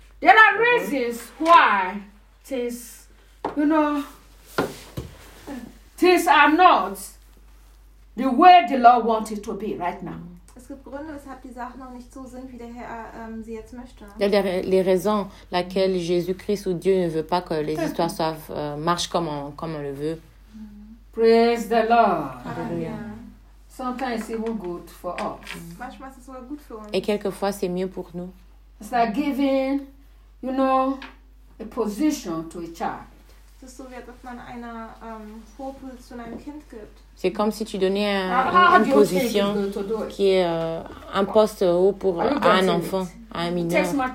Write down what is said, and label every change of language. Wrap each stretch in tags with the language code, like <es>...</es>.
<en>There are reasons why things, you know, things are not the way the Lord wanted to be right now.</en> <de>Es gibt Gründe, weshalb die Sachen noch nicht so sind, wie der Herr sie jetzt möchte.</de> <fr>Il y a les raisons laquelle Jésus-Christ ou Dieu ne veut pas que les histoires soient marchent comme on le veut.</fr> <en>Praise the Lord. Hallelujah. Sometimes it will good for us.</en> <de>Manchmal ist es sogar gut für uns.</de> <fr>Et quelquefois c'est mieux pour nous.</fr> <en>It's like giving, you know, a position to a child.</en> <de>Es ist so, wie dass man eine hohe Position einem Kind gibt.</de> <fr>C'est comme si tu donnais une position qui est un poste haut pour un enfant, à un mineur.</fr>